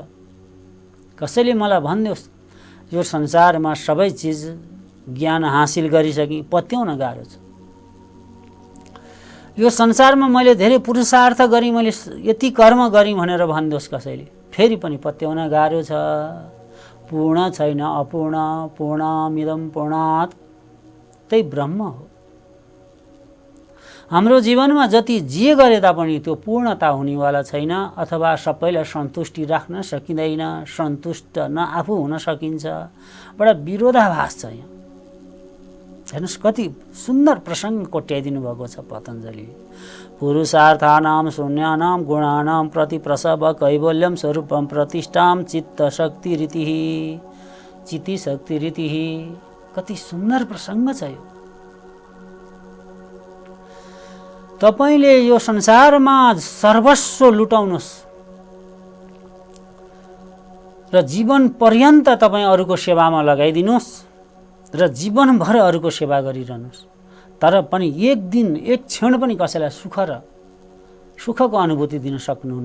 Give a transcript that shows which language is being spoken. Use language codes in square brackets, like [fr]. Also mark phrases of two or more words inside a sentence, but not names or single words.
[ne] कसैले मलाई भन्नुहोस् यो संसारमा सबै चिज ज्ञान हासिल गरिसकेँ, पत्याउन गाह्रो छ। यो संसारमा मैले धेरै पुरुषार्थ गरेँ, मैले यति कर्म गरेँ भनेर भन्नुहोस् कसैले, फेरि पनि पत्याउन गाह्रो छ। पूर्ण छैन, अपूर्ण, [sa] पूर्णमिदं पूर्णात्, [ne] त्यही ब्रह्म हो। हाम्रो जीवनमा जति जे गरे तापनि त्यो पूर्णता हुनेवाला छैन, अथवा सबैलाई सन्तुष्टि राख्न सकिँदैन, सन्तुष्ट न आफू हुन सकिन्छ। बडा विरोधाभास छ यहाँ। हेर्नुहोस् कति सुन्दर प्रसङ्ग कोट्याइदिनु भएको छ पतञ्जलिले। [sa] पुरुषार्थानां शून्यानां गुणानां प्रतिप्रसव कैवल्यं स्वरूपं प्रतिष्ठां चित्तशक्तिरितिः, चितिशक्तिरितिः। [ne] कति सुन्दर प्रसङ्ग छ यो। तपाईले यो संसारमा सर्वस्व लुटाउनुहोस्, र जीवन पर्यन्त तपाईँ अरूको सेवामा लगाइदिनुहोस् र जीवनभर अरूको सेवा गरिरहनुहोस्, तर पनि एक दिन एक क्षण पनि कसैलाई सुखको अनुभूति दिन सक्नुहुन्न।